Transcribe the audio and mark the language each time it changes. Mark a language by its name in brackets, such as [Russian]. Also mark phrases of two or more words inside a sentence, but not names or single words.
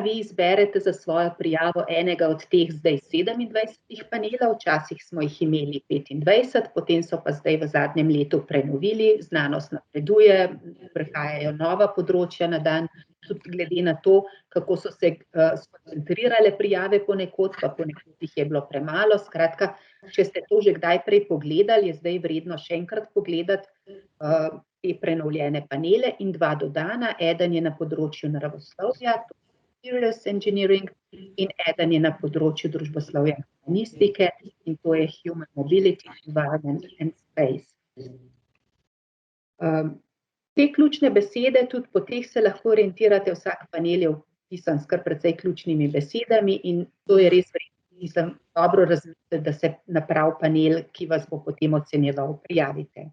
[Slovenian] Vi izberete za svojo prijavo enega od teh zdaj 27 panelov, včasih smo jih imeli 25, potem so pa zdaj v zadnjem letu prenovili, znanost napreduje, prihajajo nova področja na dan, tudi glede na to, kako so se skoncentrirale prijave ponekod, pa ponekod jih je bilo premalo. Skratka, če ste to že kdaj prej pogledali, je zdaj vredno še enkrat pogledati te prenovljene panele in 2 dodana. Eden je na področju naravoslovja, [English] materials engineering, [Slovenian] in eden je na področju družboslovja in humanistike, in to je [English] human mobility, environment and space. [Slovenian] Te ključne besede, tudi po teh se lahko orientirate, vsak panel je vpisan s kar precej ključnimi besedami in to je res vredno, dobro razmisliti, da se na prav panel, ki vas bo potem ocenjeval, prijavite.